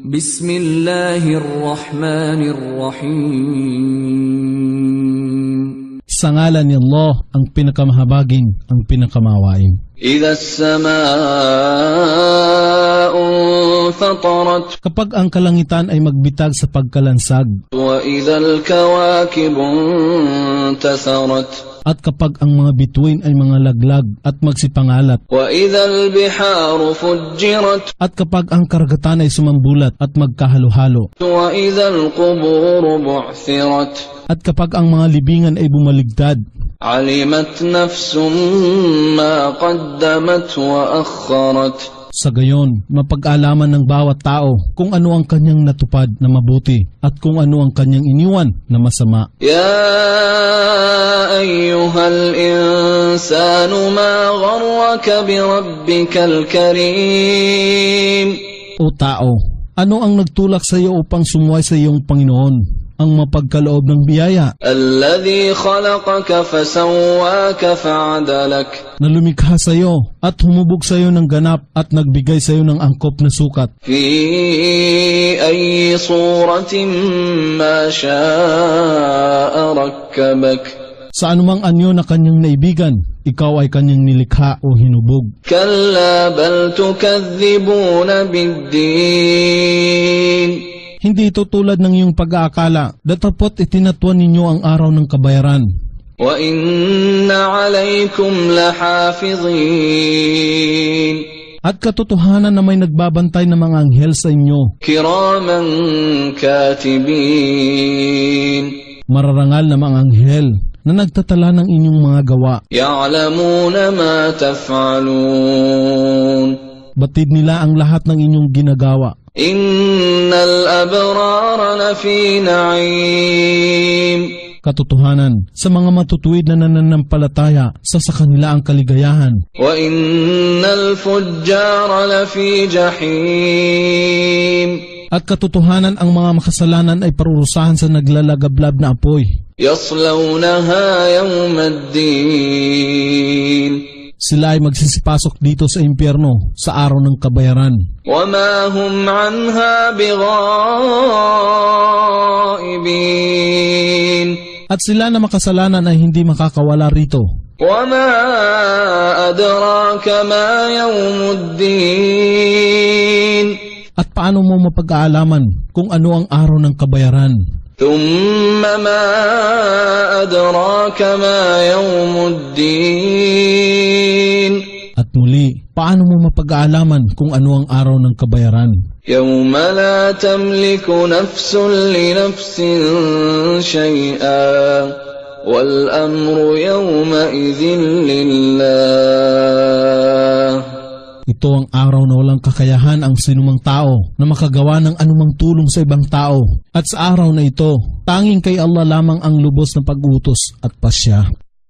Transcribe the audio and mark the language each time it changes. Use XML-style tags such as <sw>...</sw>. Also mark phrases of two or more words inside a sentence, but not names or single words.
<ar>بسم الله الرحمن الرحيم.</ar> <tl>Sa ngalan ni Allah, ang pinakamahabagin, ang pinakamawain.</tl> <ar>إذا السماء انفطرت.</ar> <tl>Kapag ang kalangitan ay magbitag sa pagkalansag.</tl> <ar>وإذا الكواكب انتثرت.</ar> <tl>At kapag ang mga bituin ay mga laglag at magsipangalat.</tl> <ar>وإذا البحار فجرت.</ar> <tl>At kapag ang karagatan ay sumambulat at magkahalo-halo.</tl> <ar>وإذا القبور بعثرت.</ar> <tl>At kapag ang mga libingan ay bumaligtad.</tl> <ar>علمت نفس ما قدمت وأخرت.</ar> <tl>Sa gayon, mapag-alaman ng bawat tao kung ano ang kanyang natupad na mabuti at kung ano ang kanyang iniwan na masama.</tl> <ar>يا أيها الإنسان ما غرك بربك الكريم.</ar> <tl>O tao, ano ang nagtulak sa iyo upang sumuway sa iyong Panginoon, ang mapagkaloob ng biyaya?</tl> <ar>الذي خلقك فسواك فعدلك.</ar> <tl>Na lumikha sa iyo at humubog sa iyo ng ganap at nagbigay sa iyo ng angkop na sukat.</tl> <ar>في أي صورة ما شاء ركبك.</ar> <tl>Sa anumang anyo na kanyang naibigan, ikaw ay kanyang nilikha o hinubog.</tl> <ar>كلا بل تكذبون بالدين.</ar> <tl>Hindi ito tulad ng iyong pag-aakala, datapot itinatuan ninyo ang araw ng kabayaran.</tl> <ar>وإن عليكم لحافظين.</ar> <tl>At katotohanan na may nagbabantay ng mga anghel sa inyo.</tl> <ar>كراما كاتبين.</ar> <tl>Mararangal na mga anghel na nagtatala ng inyong mga gawa.</tl> <ar>يعلمون ما تفعلون.</ar> <tl>Batid nila ang lahat ng inyong ginagawa.</tl> <ar>إن الأبرار لفي نعيم.</ar> <tl>Katotohanan, sa mga matutuwid na nananampalataya, sa kanila ang kaligayahan.</tl> <ar>وإن الفجار لفي جحيم.</ar> <tl>At katotohanan, ang mga makasalanan ay parurusahan sa naglalagablab na apoy.</tl> <ar>يصلونها يوم الدين.</ar> <tl>Sila ay magsisipasok dito sa impyerno sa araw ng kabayaran.</tl> <ar>وَمَا هُمْ عَنْهَا بِغَائِبِينَ.</ar> <tl>At sila na makasalanan ay hindi makakawala rito.</tl> <ar>وَمَا أَدْرَاكَ مَا يَوْمُ الدِّينِ.</ar> <tl>At paano mo mapag-aalaman kung ano ang araw ng kabayaran?</tl> <ar>ثُمَّ مَا أَدْرَاكَ مَا يَوْمُ الدِّينِ.</ar> <tl>At muli, paano mo mapag-aalaman kung ano ang araw ng kabayaran?</tl> <ar>يَوْمَ لَا تَمْلِكُ نَفْسٌ لِنَفْسٍ شَيْئًا وَالْأَمْرُ يَوْمَئِذٍ لِلَّهِ.</ar> <tl>Ito ang araw na walang kakayahan ang sinumang tao na makagawa ng anumang tulong sa ibang tao. At sa araw na ito, tanging kay Allah lamang ang lubos na pag-utos at pasya.</tl>